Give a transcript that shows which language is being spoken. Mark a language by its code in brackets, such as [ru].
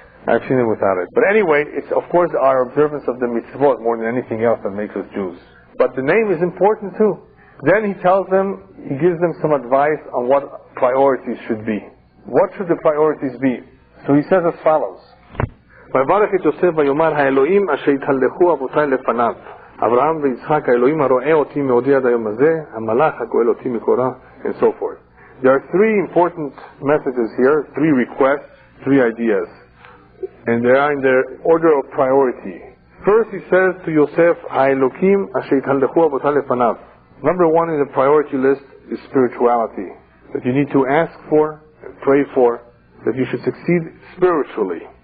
[en] I've seen him without it. But anyway, it's of course our observance of the mitzvot more than anything else that makes us Jews. But the name is important too. Then he tells them, he gives them some advice on what priorities should be. What should the priorities be? So he says as follows. [he] ויברך את יוסף ויאמר האלוהים אשר התהלכו אבותיי לפניו אברהם ויצחק האלוהים הרואה אותי מעודי עד היום הזה המלאך הגואל אותי מקורה, [en] and so forth. There are three important messages here, three requests, three ideas, and they are in their order of priority. First he says to Yosef [he] האלוקים אשר התהלכו אבותיי לפניו. [en] Number one in the priority list is spirituality, that you need to ask for and pray for, that you should succeed spiritually.